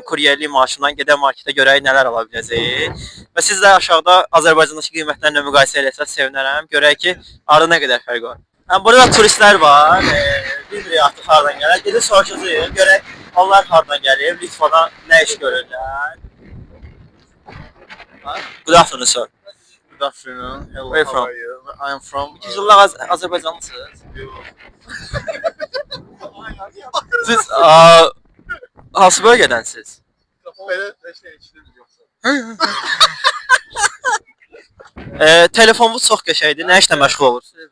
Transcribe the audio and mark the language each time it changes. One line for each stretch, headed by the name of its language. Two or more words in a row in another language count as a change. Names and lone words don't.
Azerbaijani: Kuryerlik maaşından gedən marketə görək nələr ala biləcəyik. Və siz də aşağıda Azərbaycandakı qiymətlərlə müqayisə eləsəz sevinərəm. Görək ki, arada nə qədər fərq var. Burada turistlər var. Bilmirik artıq hardan gəlir. Gedib soruşacağıq. Görək onlar hardan gəlir. Litvadan nə iş görürlər.
English: Good afternoon, sir. Good afternoon. Hello. Where you how from? are you? I am from.
Azerbaijani: Yüzüllər Azərbaycanlısınız. Siz hansı bölgədənsiniz? Telefonunuz çox qəşəngdir. Nə işlə məşğul olursunuz?